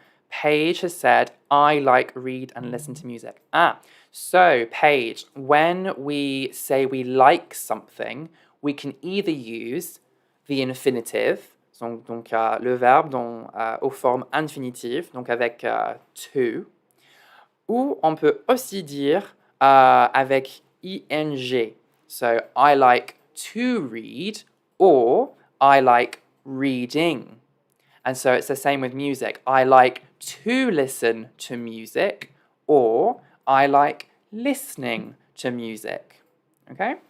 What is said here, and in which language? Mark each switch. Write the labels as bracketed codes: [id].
[en] Paige has said, I like read and listen to music. So Paige, when we say we like something, we can either use the infinitive, [fr] donc le verbe aux formes infinitives, donc avec to, ou on peut aussi dire avec ing. [en] So I like to read, or I like reading. And so it's the same with music. I like to listen to music, or I like listening to music. Okay?